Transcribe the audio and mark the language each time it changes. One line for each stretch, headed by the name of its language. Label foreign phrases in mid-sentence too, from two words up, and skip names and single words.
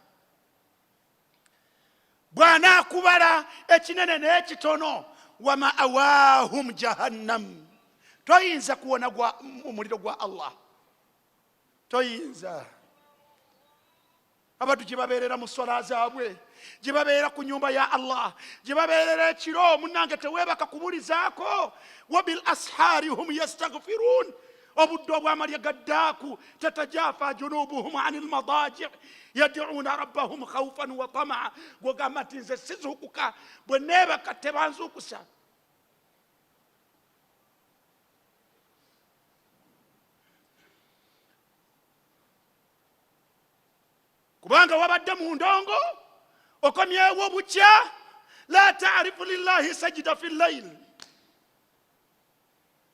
Ganda: Bw'anaakubala ekinene n'ekitono,
Arabic: ومأواهم جهنم.
Ganda: Toyinza kuwona omuliro gwa Allah, toyinza. Abantu gye babeerera mu ssola zaabwe, gye babeera ku nyumba ya Allah, gye babeerera ekiro, munnange teweebaka kubulizaako.
Arabic: وبالأسحار هم يستغفرون.
Ganda: Obudde obw'amalya gaddaaku,
Arabic: تتجافى جنوبهم عن المضاجع يدعون ربهم خوفا وطمعا.
Ganda: Gwogamba nti nze sizuukuka, bwe neebaka tebanzuukusa. Kubanga wabadde mu ndongo okomyewo bukya,
Arabic: لا تعرف لله ساجدا في الليل.